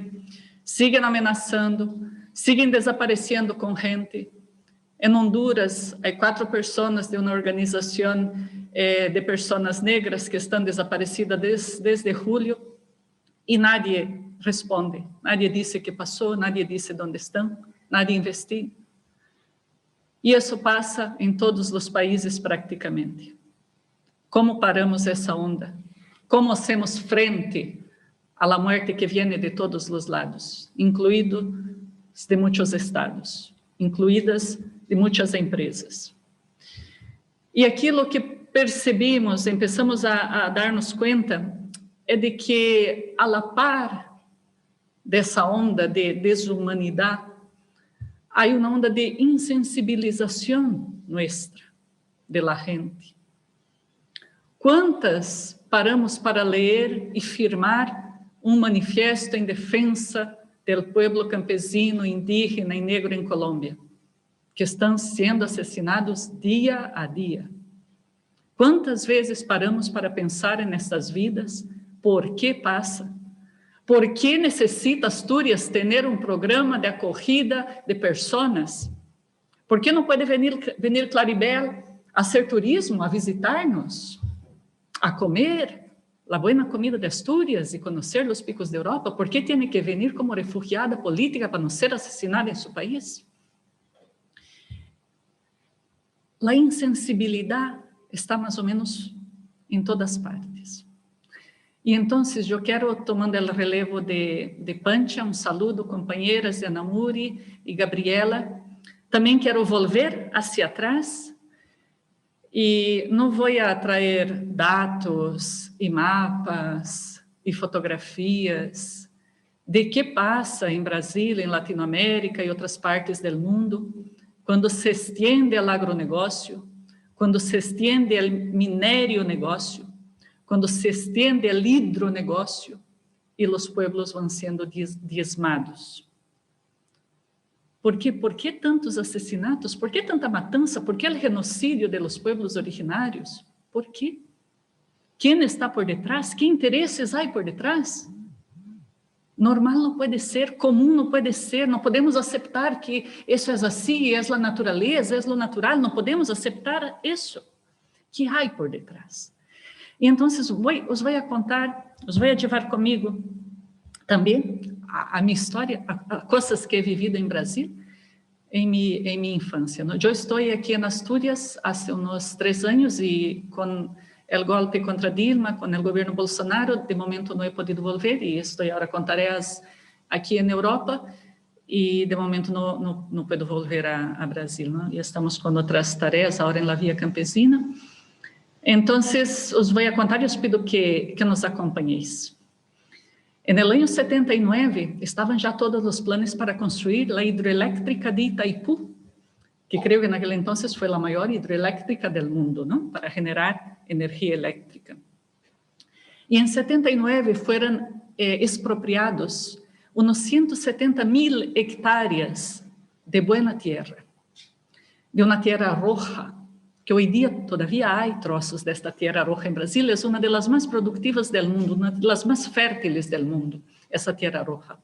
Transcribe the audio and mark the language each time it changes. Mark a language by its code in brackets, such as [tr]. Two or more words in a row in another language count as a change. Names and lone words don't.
[es] Siguen amenazando, siguen desapareciendo con gente. En Honduras hay 4 personas de una organización de personas negras que están desaparecidas desde julio y nadie responde. Nadie dice qué pasó, nadie dice dónde están, nadie investiga. [pt] E isso passa em todos os países praticamente. Como paramos essa onda? [es] Como hacemos frente à la muerte que viene de todos [pt] os lados, incluídos de muitos estados, incluídas de muitas empresas? E aquilo que percebemos, começamos a dar-nos conta, é de que, [es] a la par [pt] dessa onda de desumanidade, há uma onda de insensibilização [es] nuestra, de la gente. [pt] Quantas paramos para ler e firmar um manifesto em defesa do pueblo campesino, indígena e negro em Colômbia, que estão sendo assassinados dia a dia? Quantas vezes paramos para pensar nessas vidas? Por que passa? ¿Por que necesita Asturias ter um programa de acolhida de pessoas? ¿Por que não pode venir Claribel a hacer turismo, a visitar-nos, a comer a boa comida de Asturias e conhecer os picos de Europa? ¿Por que tem que venir como refugiada política para não ser assassinada em seu país? A insensibilidade está mais ou menos em todas partes. E então, eu quero, tomando o relevo de Pancha, um saludo, companheiras de Anamuri e Gabriela. Também quero [es] volver hacia atrás [pt] e não vou trazer dados e mapas e fotografias de que passa em Brasil, em Latinoamérica e outras partes do mundo, quando se estende o agronegócio, quando se estende o minério negócio, quando se estende o hidronegócio e os pueblos vão sendo diezmados. ¿Por quê? ¿Por que tantos assassinatos? ¿Por que tanta matança? ¿Por que o genocídio [es] de los pueblos [pt] originários? ¿Por quê? Quem está por detrás? Que interesses há por detrás? Normal não pode ser, comum não pode ser, não podemos aceitar que isso é assim, é a natureza, é o natural, não podemos aceitar isso. Que há por detrás? E então, os vou contar, os vou levar comigo também a minha história, a coisas que [es] he vivido [pt] em Brasil, em minha infância. Eu estou aqui em Asturias há uns 3 anos e com o golpe contra Dilma, com o governo Bolsonaro, de momento não [es] he podido volver [pt] e estou agora com tarefas aqui na Europa. e de momento não [es] puedo volver [pt] a Brasil, ¿no? E estamos com outras tarefas agora na Via Campesina. Então, os vou contar e [es] os pido [pt] que nos acompanhéis. [es] En el año 79 estaban ya todos los planes para construir la hidroeléctrica de Itaipú, que creo que en aquel entonces fue la mayor hidroeléctrica del mundo, ¿no? Para generar energía eléctrica. Y en 79 fueron expropiados unos 170.000 hectáreas de buena tierra, de una tierra roja, que hoy día todavía hay trozos de esta tierra roja en Brasil, es una de las más productivas del mundo, una de las más fértiles del mundo, esa tierra roja.